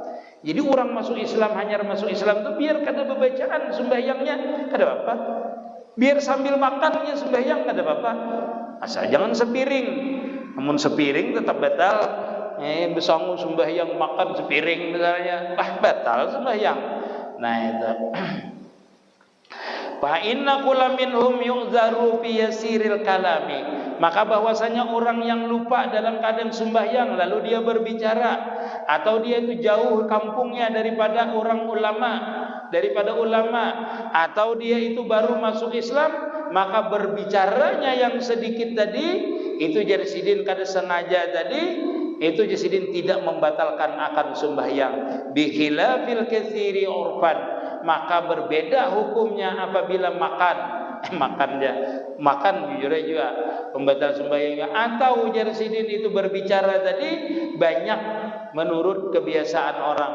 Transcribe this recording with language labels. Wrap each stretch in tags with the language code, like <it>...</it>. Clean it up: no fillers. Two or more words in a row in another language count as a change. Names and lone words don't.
<bjn>Jadi orang masuk Islam, hanyar masuk Islam itu biar kada bebacaan sembahyangnya, kada apa. Biar sambil makannya sembahyang, kada apa. Asal jangan sepiring. Namun sepiring tetap batal. Besangu sembahyang makan sepiring misalnya, batal sembahyang. Nah itu.</bjn> <ar>فإن كلا منهم يعذر في يسير الكلام.</ar> <id>Maka bahwasanya orang yang lupa dalam keadaan sembahyang lalu dia berbicara, atau dia itu jauh kampungnya daripada orang ulama, atau dia itu baru masuk Islam,</id> <bjn>maka berbicaranya yang sedikit tadi itu jadi sidin kada sengaja tadi, itu jasidin tidak membatalkan akan sembahyang.</bjn> <ar>بخلاف الكثير عرفا,</ar> <id>maka berbeda hukumnya apabila makan jujur juga pembatal sembahyangnya, atau jasidin itu berbicara tadi banyak menurut kebiasaan orang.</id>